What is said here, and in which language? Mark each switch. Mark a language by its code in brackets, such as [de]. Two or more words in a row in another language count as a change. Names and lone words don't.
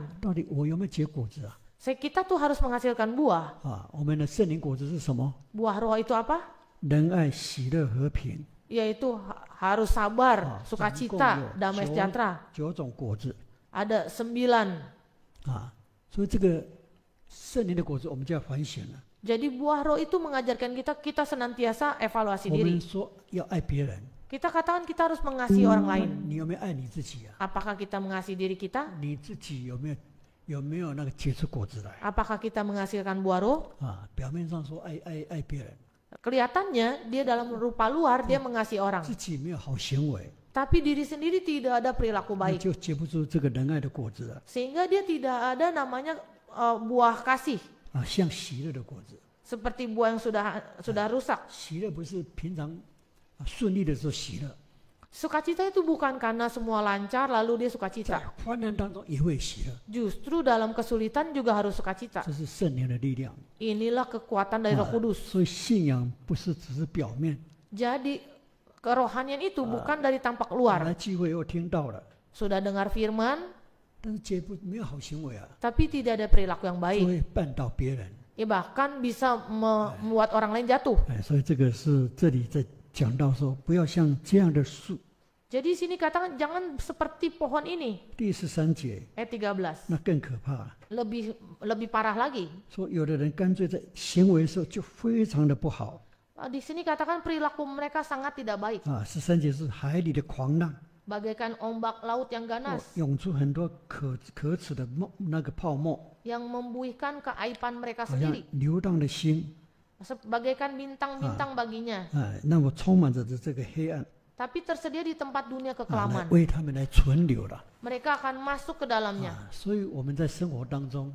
[zh] 到底我有没有结果子 [id] kita tuh harus menghasilkan buah. [zh] 我们的圣灵果子是什么？ [id] Buah roh itu apa? [zh] 仁爱、喜乐、和平， [id] Yaitu harus sabar, sukacita, damai sejahtera. [zh] 9 种果子 [id] Ada 9. [zh] 所以这个圣灵的果子我们就要反省了。 [id] Jadi buah roh itu mengajarkan kita senantiasa evaluasi [zh] 我 [id] diri. [zh] 们说要爱别人， [id] Kita katakan kita harus mengasihi orang lain. [zh] 你有没有爱你自己 [id] Apakah kita mengasihi diri kita? [zh] 你自己有没有那个结出果子来 [id] Apakah kita menghasilkan buah roh? [zh] 表面上说爱别人， [id] Kelihatannya dia dalam rupa luar dia mengasihi orang, [zh] 自己没有好行为， [id] tapi diri sendiri tidak ada perilaku [zh] 那 [id] baik, [zh] 就结不出这个仁爱的果子了 [id] sehingga dia tidak ada namanya buah kasih, [zh] 像喜乐的果子。 [id] seperti buah yang sudah rusak. [zh] 喜乐不是平常顺利的时候喜乐， [id] Sukacita itu bukan karena semua lancar lalu dia [zh] 在 [id] sukacita. [zh] 患难当中也会喜乐， [id] Justru dalam kesulitan juga harus sukacita. [zh] 这是圣灵的力量。 [id] Inilah kekuatan dari Roh Kudus. [zh] 所以信仰不是只是表面， [id] Jadi kerohanian itu bukan dari tampak luar. [zh] 来聚会又听到了， [id] Sudah dengar firman, [zh] 但是没有好行为 [id] tapi tidak ada perilaku yang [zh] 就 [id] baik. [zh] 会绊倒别人。 [id] Ya bahkan bisa membuat orang lain jatuh. [zh] 所以这个是这里在讲到说，不要像这样的树 [id] Jadi sini katakan jangan seperti pohon ini. [zh] 第13节 [id] Ayat 13. [zh] 那更可怕了， [id] Lebih parah lagi. [zh] 说有的人干脆在行为的时候就非常的不好 [id] Di sini katakan perilaku mereka sangat tidak baik. [zh] 啊。13节是海里的狂浪， [id] Bagaikan ombak laut yang ganas. [zh] 涌出很多可耻的那个泡沫， [id] Yang membuihkan keaiban mereka [zh] 好像 [id] sendiri. [zh] 流荡的心 [id] Bagaikan bintang-bintang baginya. [zh] 啊，那么充满着这个黑暗 [id] Tapi tersedia di tempat dunia [zh] 啊，来 [id] kekelaman. [zh] 为他们来存留了 [id] Mereka akan masuk ke dalamnya. [zh] 啊。所以我们在生活当中